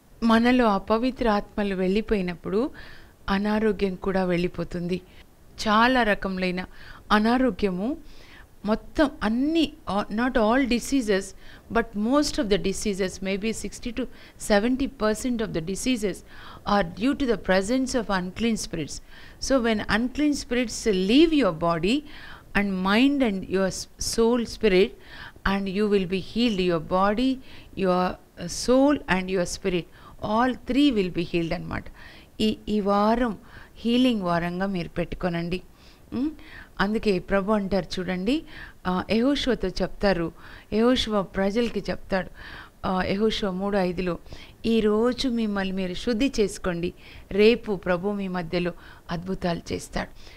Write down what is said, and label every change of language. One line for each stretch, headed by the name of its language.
Telugu: మనలో అపవిత్ర ఆత్మలు వెళ్ళిపోయినప్పుడు అనారోగ్యం కూడా వెళ్ళిపోతుంది. చాలా రకములైన అనారోగ్యము మొత్తం అన్ని,
English: Not all diseases but most of the diseases, maybe 60 to 70% of the diseases are due to the presence of unclean spirits. So when unclean spirits leave your body and mind and your soul spirit, and you will be healed, your body, your soul and your spirit, all three will be healed
Telugu: అన్నమాట. ఈ వారం healing వారంగా మీరు పెట్టుకోనండి. అందుకే ప్రభు అంటారు చూడండి, యెహోషువతో చెప్తారు, యెహోషువ ప్రజలకి చెప్తాడు, యెహోషువ 3:5 ఈరోజు మిమ్మల్ని మీరు శుద్ధి చేసుకోండి, రేపు ప్రభు మీ మధ్యలో అద్భుతాలు చేస్తాడు.